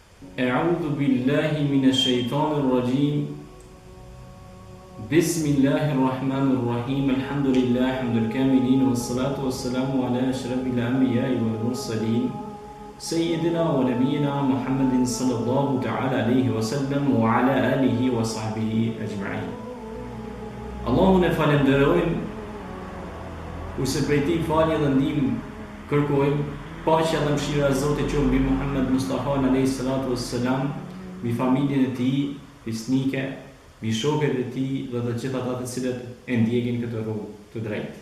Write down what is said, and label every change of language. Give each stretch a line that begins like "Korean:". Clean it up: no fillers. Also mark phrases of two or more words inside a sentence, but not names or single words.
Arabic: أعوذ بالله من الشيطان الرجيم. بسم الله الرحمن الرحيم. الحمد لله حمد الكاملين والصلاة والسلام على أشرف الأنبياء والمرسلين سيدنا ونبينا محمد صلى الله تعالى عليه وسلم وعلى آله وصحبه أجمعين.
Albanian: Allahun e falenderojmë, kurse prej tij falje dhe ndihmë kërkojmë. Paqja dhe mëshira e Zotit qoftë mbi Muhammed Mustafa
Arabic: عليه الصلاة والسلام,
Albanian: mbi familjen e tij fisnike, mbi shokët e tij dhe të gjithë ata të cilët e ndjekin këtë rrugë të drejtë.